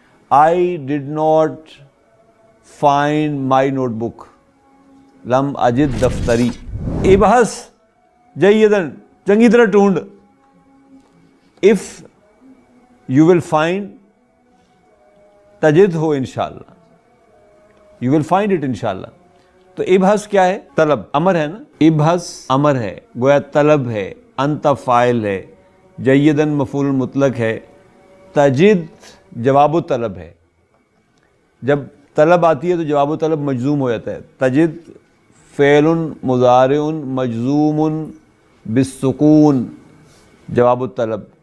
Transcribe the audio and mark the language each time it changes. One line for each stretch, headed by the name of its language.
English: I did not find my notebook.
Arabic: لم اجد دفتری. ابحث جیدن،
Punjabi: چنگی طرح ڈھونڈ.
English: If you will find
Arabic: تجد ہو
English: انشاءاللہ، you will find it انشاءاللہ.
Urdu: تو ابحث کیا ہے؟ طلب، امر ہے نا. ابحث امر ہے، گویا طلب ہے. انت فاعل ہے، جیدن مفعول مطلق ہے. تجد جواب و طلب ہے. جب طلب آتی ہے تو جواب و طلب مجزوم ہو جاتا ہے.
Arabic: تجد فعل مضارع مجزوم بالسکون جواب الطلب.